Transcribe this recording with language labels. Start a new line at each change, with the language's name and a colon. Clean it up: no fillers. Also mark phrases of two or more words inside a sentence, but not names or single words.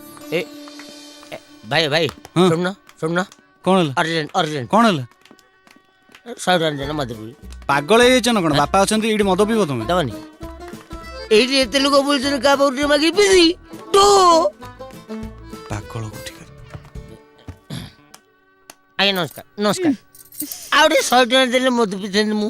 Hindi: ए, ए, भाई भाई हाँ। सुनना सुनना कौन है अर्जेंट अर्जेंट कौन है
Odia: 100 टଙ୍କା ଦେନା ମତେ ପିଇ ପାଗଳ ହେଇଯାଇଛ ନା କଣ ବାପା ଅଛନ୍ତି ଏଇଠି ମଦ ପିଇବ ତମେ ଦବନି ଏଇଠି ଏତେ ଲୋକ ବୁଲୁଛନ୍ତି କାହା ପାଖରୁ ମାଗି ପିସି ତୁ ପାଗଳ କୋଠି ଆଜ୍ଞା ନମସ୍କାର ନମସ୍କାର ଆଉ ଟିକେ 100 ଟଙ୍କା ଦେଲେ ମଦ ପିଇଥାନ୍ତି ମୁଁ